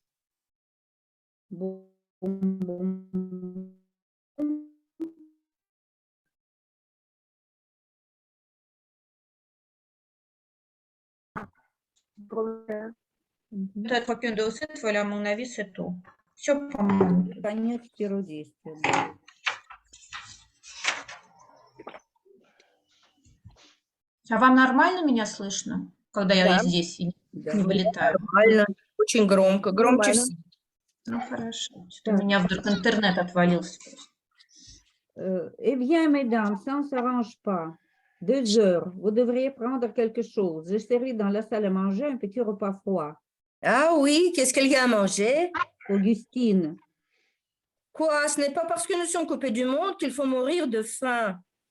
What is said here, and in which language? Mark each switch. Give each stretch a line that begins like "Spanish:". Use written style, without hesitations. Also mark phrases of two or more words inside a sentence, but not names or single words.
French: Bon, bon. Peut-être qu'une de cette fois, à mon avis, c'est tout.
Russian: Все, по-моему. Конец первого действия. Да. А вам нормально меня слышно, когда я Да. здесь и Да. не вылетаю? Нормально, очень громко, громче Нормально. всех. Ну, хорошо. Что-то у Так. меня вдруг интернет отвалился.
French: Eh bien, mesdames, ça ne s'arrange pas. 2 heures, vous devriez prendre quelque chose. Je serai dans la salle à manger un petit repas froid. Ah oui, qu'est-ce qu'il y a à manger? Augustine, Quoi, ce n'est pas parce que nous sommes coupés du monde qu'il faut mourir de faim.